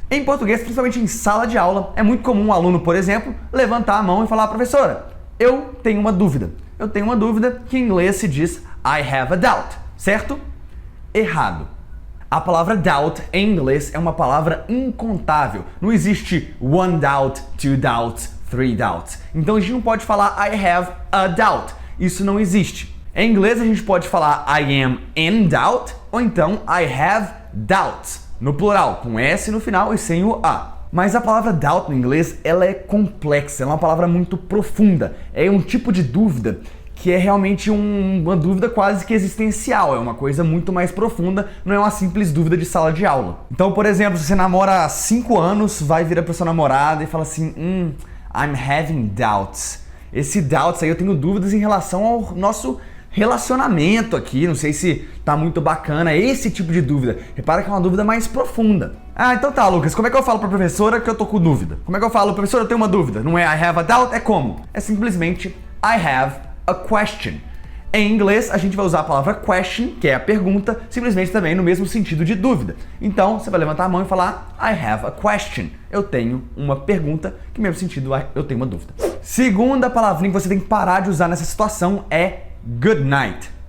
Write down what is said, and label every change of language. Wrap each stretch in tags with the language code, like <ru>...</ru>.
<pt>Em português, principalmente em sala de aula, é muito comum um aluno, por exemplo, levantar a mão e falar: professora, eu tenho uma dúvida. Eu tenho uma dúvida, que em inglês se diz</pt> <en>I have a doubt,</en> <pt>certo? Errado. A palavra doubt em inglês é uma palavra incontável. Não existe</pt> <en>one doubt, two doubts, three doubts.</en> <pt>Então a gente não pode falar</pt> <en>I have a doubt.</en> <pt>Isso não existe. Em inglês a gente pode falar</pt> <en>I am in doubt</en> <pt>ou então</pt> <en>I have doubts.</en> <pt>No plural, com S no final e sem o A. Mas a palavra doubt no inglês, ela é complexa, ela é uma palavra muito profunda. É um tipo de dúvida que é realmente uma dúvida quase que existencial, é uma coisa muito mais profunda, não é uma simples dúvida de sala de aula. Então, por exemplo, se você namora há 5 anos, vai virar pra sua namorada e fala assim,</pt> <en>I'm having doubts.</en> <pt>Esse doubts aí, eu tenho dúvidas em relação ao nosso relacionamento aqui, não sei se tá muito bacana, esse tipo de dúvida. Repara que é uma dúvida mais profunda. Ah, então tá, Lucas, como é que eu falo pra professora que eu tô com dúvida? Como é que eu falo, professora, eu tenho uma dúvida? Não é</pt> <en>I have a doubt,</en> <pt>é como? É simplesmente</pt> <en>I have a question.</en> <pt>Em inglês, a gente vai usar a palavra question, que é a pergunta, simplesmente também no mesmo sentido de dúvida. Então, você vai levantar a mão e falar</pt> <en>I have a question.</en> <pt>Eu tenho uma pergunta, que no mesmo sentido eu tenho uma dúvida. Segunda palavrinha que você tem que parar de usar nessa situação é good night.</pt>